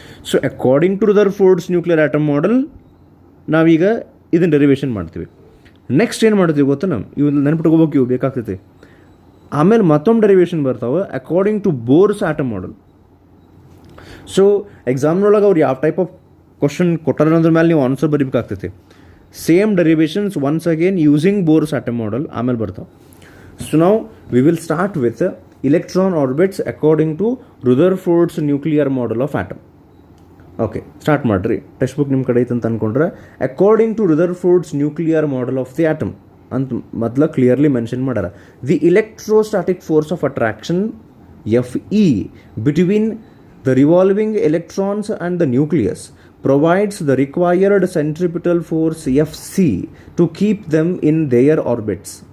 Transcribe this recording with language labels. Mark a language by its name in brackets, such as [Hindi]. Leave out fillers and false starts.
[Kannada] So according to ರುದರ್ಫೋರ್ಡ್ಸ್ nuclear atom model ನಾವೀಗ ಇದನ್ನು derivation ಮಾಡ್ತೀವಿ. ನೆಕ್ಸ್ಟ್ ಏನು ಮಾಡ್ತೀವಿ ಗೊತ್ತಾ, ನಾವು ಇವು ನೆನ್ಪಿಟ್ಕೋಬೇಕು, ಇವು ಬೇಕಾಗ್ತೈತಿ. ಆಮೇಲೆ ಮತ್ತೊಂದು ಡೆರಿವೇಷನ್ ಬರ್ತಾವೆ according to Bohr's atom model. So ಎಕ್ಸಾಮ್ನೊಳಗೆ ಅವ್ರು ಯಾವ ಟೈಪ್ ಆಫ್ ಕ್ವಶನ್ ಕೊಟ್ಟಾರ ಅದ್ರ ಮೇಲೆ ನೀವು answer ಬರೀಬೇಕಾಗ್ತೈತಿ. [English] same derivations once again using Bohr's atom model [Kannada] ಆಮೇಲೆ ಬರ್ತಾವೆ. ಸೊ ನಾವು [English] We will start with electron orbits according to Rutherford's nuclear model of atom. [Kannada] Okay, start ಮಾಡಿರಿ. ಟೆಕ್ಸ್ಟ್ ಬುಕ್ ನಿಮ್ಮ ಕಡೆ ಐತೆ ಅಂತ ಅಂದ್ಕೊಂಡ್ರೆ [English] according to Rutherford's nuclear model of the atom [Kannada] ಅಂತ ಮೊದಲ ಕ್ಲಿಯರ್ಲಿ ಮೆನ್ಷನ್ ಮಾಡ್ಯಾರ. [English] The electrostatic force of attraction Fe between the revolving electrons and the nucleus provides the required centripetal force Fc to keep them in their orbits.